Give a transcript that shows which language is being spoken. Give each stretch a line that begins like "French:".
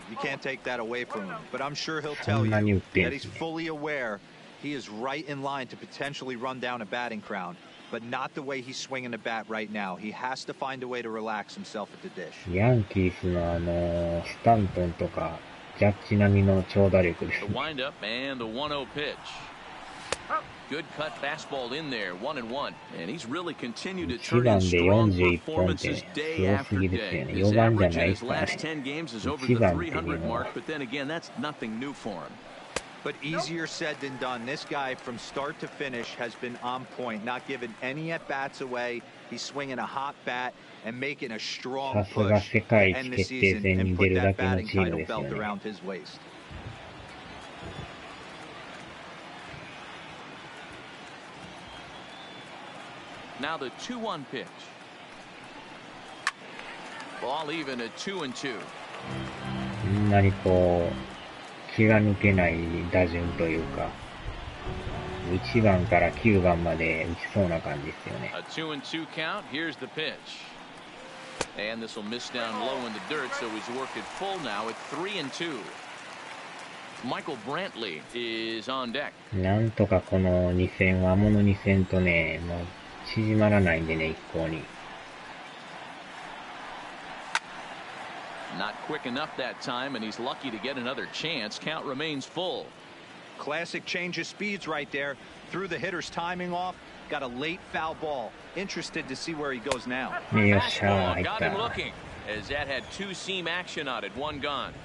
English: You can't take that away from him, but I'm sure he'll tell you that he's fully aware he is right in line to potentially run down a batting crown, but not the way he's swinging the bat right now. He has to find a way to relax himself at the dish.
Japanese: ヤンキースのスタントンとかジャッジ並みの長打力ですね。
English: The windup and the 1-0 pitch. Good cut fastball in there, 1-1, and he's really continued to turn in strong performances day after day. His average in his last 10 games is over the 300 mark, but then again, that's nothing new for him. But easier said than done. This guy from start to finish has been on point, not giving any at-bats away. He's swinging a hot bat and making a strong push to end the season and put that batting title belt around his waist. Now the 2-1 pitch. Ball even at 2-2.
Japanese: そんなにこう気が抜けない打順というか、1番から9番まで打ちそうな感じですよね。
English: A 2-2 count. Here's the pitch. And this will miss down low in the dirt, so he's worked it full now at 3-2. Michael Brantley is on deck.
Japanese: なんとかこの2戦はもの2戦とね、もう縮まらないんでね、一向に。
English: Not quick enough that time, and he's lucky to get another chance. Count remains full. Classic change of speeds right there. Threw the hitter's timing off. Got a late foul ball. Interested to see where he goes now. Fastball got him looking, as that had two-seam action on it, one gone.